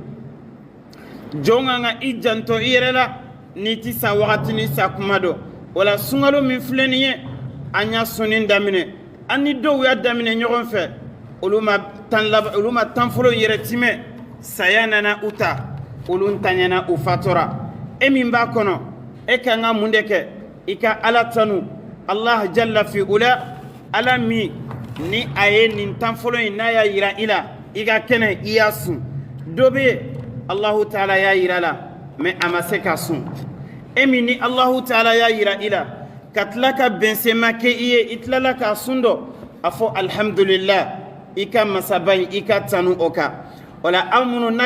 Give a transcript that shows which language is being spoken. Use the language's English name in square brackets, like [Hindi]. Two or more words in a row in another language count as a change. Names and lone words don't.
[Bambara] jɔn ka kan i janto i yɛrɛ la n'i ti sa wagati ni sa kuma dɔn wala sunkalo min filɛ nin ye an y'a sɔnni daminɛ an ni dɔw y'a daminɛ ɲɔgɔn fɛ olu ma tan fɔlɔ yɛrɛ timɛ saya nana u ta olu ntanyana u fatora e min b'a kɔnɔ e ka kan ka mun de kɛ i ka ala tanu [Arabic] الله جل في علاه [Bambara] ala min ni a ye nin tan fɔlɔ in n'a y'a yira i la i ka kɛnɛ i y'a sun dɔ bɛ yen [Arabic] الله تعالى [Bambara] y'a yira la mais a ma se ka sun e min ni [Arabic] الله تعالى [Bambara] y'a yira i la ka tila ka bɛnsema kɛ i ye i tilala k'a sun dɔ a fɔ alhamdulillah i ka masaba in i ka tanu o kan wala aw minnu n'a